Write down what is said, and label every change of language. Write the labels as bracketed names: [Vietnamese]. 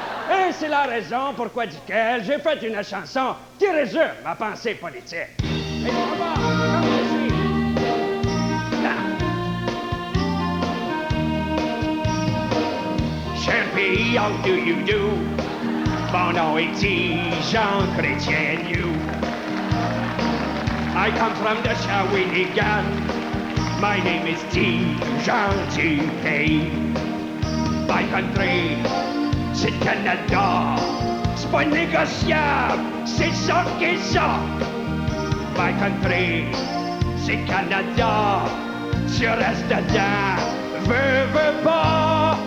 [French] Et c'est la raison pourquoi duquel j'ai fait une chanson qui résume ma pensée politique. Et on va, comme ceci. Cher pays, [English] how do you do? [French] Mon nom est Jean Chrétien Liu. [English] I come from the Shawinigan. My name is Jean T.K. My country, [French] c'est le Canada. C'est pas négociable, c'est ça qui est ça. [English] My country, [French] c'est le Canada. Tu restes dedans, veux pas.